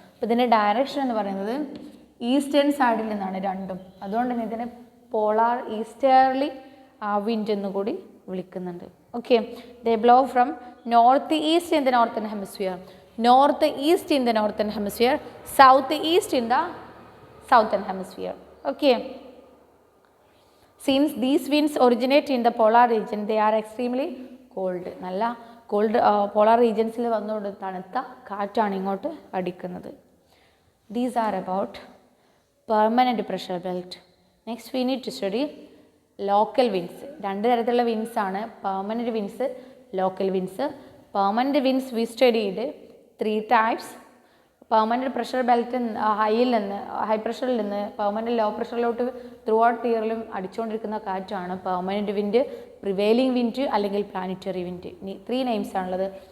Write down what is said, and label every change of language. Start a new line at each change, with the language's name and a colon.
Malayalam: അപ്പോൾ ഇതിൻ്റെ ഡയറക്ഷൻ എന്ന് പറയുന്നത് ഈസ്റ്റേൺ സൈഡിൽ നിന്നാണ് രണ്ടും, അതുകൊണ്ട് തന്നെ ഇതിനെ പോളാർ ഈസ്റ്റേർലി വിൻഡ് എന്ന് കൂടി വിളിക്കുന്നുണ്ട്. Okay.
English: They blow from north east in the northern hemisphere, north east in the northern hemisphere, south east in the southern hemisphere. Okay. Since these winds originate in the polar region, they are extremely cold.
Malayalam: നല്ല called polar റീജിയൻസിൽ വന്നുകൊണ്ട് തണുത്ത കാറ്റാണ് ഇങ്ങോട്ട് അടിക്കുന്നത്.
English: These are about permanent pressure belt. Next we need to study local winds.
Malayalam: രണ്ട് തരത്തിലുള്ള wins ആണ്, permanent wins, local wins. Permanent wins
English: We studied 3 types.
Malayalam: Permanent pressure belt ഹൈയിൽ നിന്ന്, ഹൈ പ്രഷറിൽ നിന്ന് പെർമനൻറ്റ് ലോ പ്രഷറിലോട്ട് ത്രൂ ഔട്ട് തിയറിലും അടിച്ചുകൊണ്ടിരിക്കുന്ന കാറ്റാണ് permanent wind, prevailing wind അല്ലെങ്കിൽ planetary wind.
English: 3 names
Malayalam: ആണുള്ളത്.